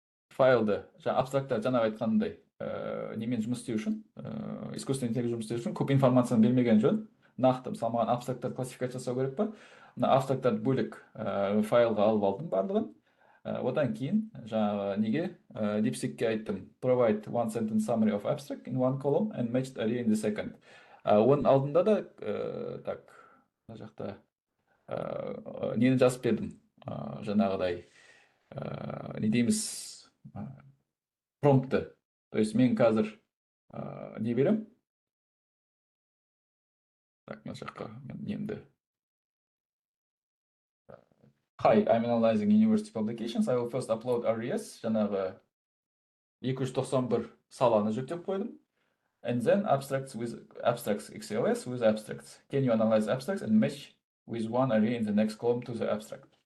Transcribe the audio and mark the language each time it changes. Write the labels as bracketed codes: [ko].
[kk] Файлды, абстрактта жаңағы айтқандай немен жұмыс істеу үшін, [ru] искусственный интеллект [kk] жұмыс істеу үшін көп информацияны бермеген жөн. Нақты, мысалы, маған абстракттарды классификация жасау керек па? Мына абстракттарды бөлек файлға алып алдым барлығын. Одан кейін жаңағы неге DeepSeek'ке айттым, [en] provide one sentence summary of abstract in one column and matched array in the second. [kk] Оның алдында да так, мына жақта нені жазып бердім, жаңағыдай не дейміз, промпты. [ru] То есть [kk] мен қазір не берем? Так, мына жаққа мен немді. [en] Hi, I'm analyzing university publications. I will first upload RES, [kk] жаңағы 291 саланы жүктеп қойдым. [en] And then abstracts XLS with abstracts. Can you analyze abstracts and match with one array in the next column to the abstract?